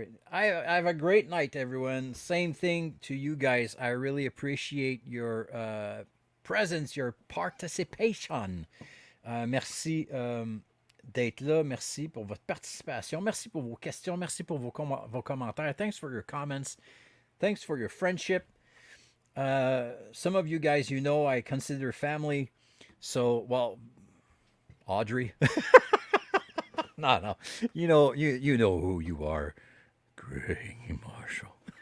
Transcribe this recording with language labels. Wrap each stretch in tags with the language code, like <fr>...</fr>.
<en>I have a great night, everyone. Same thing to you guys. I really appreciate your presence, your participation.</en> <fr>Merci d'être là. Merci pour votre participation. Merci pour vos questions. Merci pour vos commentaires.</fr> <en>Thanks for your comments. Thanks for your friendship. Some of you guys, I consider family. So, well, Audrey. No. You know who you are. Greg Marshall.</en>